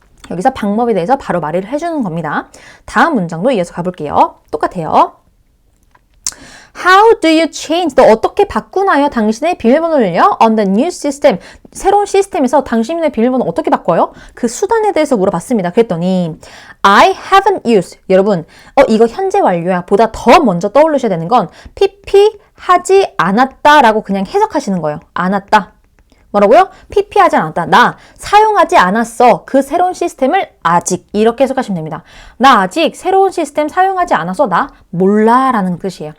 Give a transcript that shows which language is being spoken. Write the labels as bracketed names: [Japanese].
[Korean] 여기서 방법에 대해서 바로 말을 해주는 겁니다. 다음 문장도 이어서 가볼게요. 똑같아요. [English] How do you change? [Korean] 너 어떻게 바꾸나요? 당신의 비밀번호를요? [English] On the new system. [Korean] 새로운 시스템에서 당신의 비밀번호 어떻게 바꿔요? 그 수단에 대해서 물어봤습니다. 그랬더니 [English] I haven't used. [Korean] 여러분, 이거 현재 완료야. 보다 더 먼저 떠올리셔야 되는 건 PP 하지 않았다라고 그냥 해석하시는 거예요. 않았다. 뭐라고요? PP 하지 않았다. 나 사용하지 않았어. 그 새로운 시스템을 아직. 이렇게 해석하시면 됩니다. 나 아직 새로운 시스템 사용하지 않아서 나 몰라 라는 뜻이에요.